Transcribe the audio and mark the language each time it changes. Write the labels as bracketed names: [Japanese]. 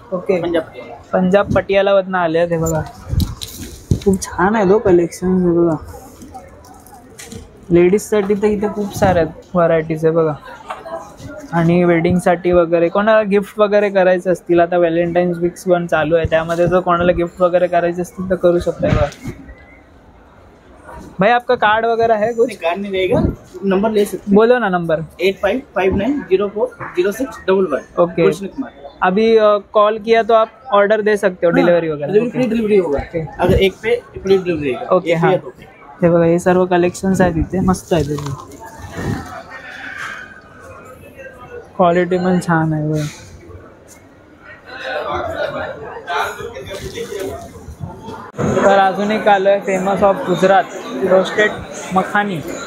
[Marathi] Okay, Punjab Patiala वरनं आले आहेत. हे बघा खूप छान आहे दो कलेक्शन. हे बघा लेडीजसाठी तर इथे खूप साऱ्या व्हरायटीज आहे बघा. आणि वेडिंगसाठी वगैरे कोणाला गिफ्ट वगैरे करायचं असतील, आता व्हॅलेंटाईन्स वीक्स पण चालू आहे, त्यामध्ये जर कोणाला गिफ्ट वगैरे करायचे असतील तर करू शकता. [Hindi] भाई आपका कार्ड वगैरह है कुछ? कार्ड नहीं रहेगा, नंबर ले सकते. बोलो ना नंबर. 8559040611. ओके, अभी कॉल किया तो आप ऑर्डर दे सकते हो, डिलीवरी वगैरह? फ्री डिलीवरी होगा. अगर एक पे फ्री डिलीवरी. ओके हाँ. [Marathi] हे बघा हे सर्व कलेक्शन्स आहेत इथे, मस्त आहे ते. क्वालिटी पण छान आहे बघा. तर अजून एक आलं आहे famous of Gujarat, roasted makhani.